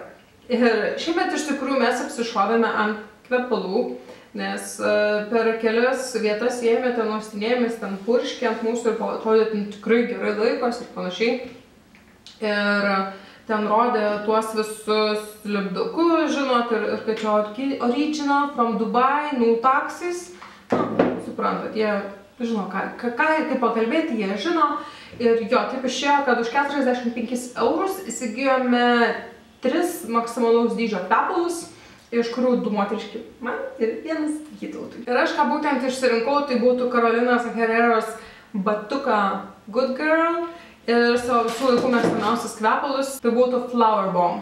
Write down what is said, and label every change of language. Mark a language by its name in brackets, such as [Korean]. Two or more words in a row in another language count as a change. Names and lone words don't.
[Lithuanian] Ir šiemet iš tikrųjų mes apsišovėme ant kvepalų, nes per kelias vietas ėjome, ten uostinėjomės, ten purškė ant mūsų ir atrodė tikrai gerai laikos ir panašiai. Ir ten rodė tuos visus lipdukus, žinot, ir kad čia [English] original from Dubai, no taxes. [Lithuanian] Suprantat, jie žino, ką ir kaip pakalbėti, jie žino. Ir jo, taip išėjo, kad už 45 eurus įsigijome 3 maksimalaus dydžio tepalus. iš kurių 2 moteriški man ir 1 Vytautui. Ir aš ką būtent išsirinkau, tai būtų Karolinos Herreros batuką Good Girl ir savo visų laikų mėgstamiausius kvepalus, tai būtų Flower Bomb.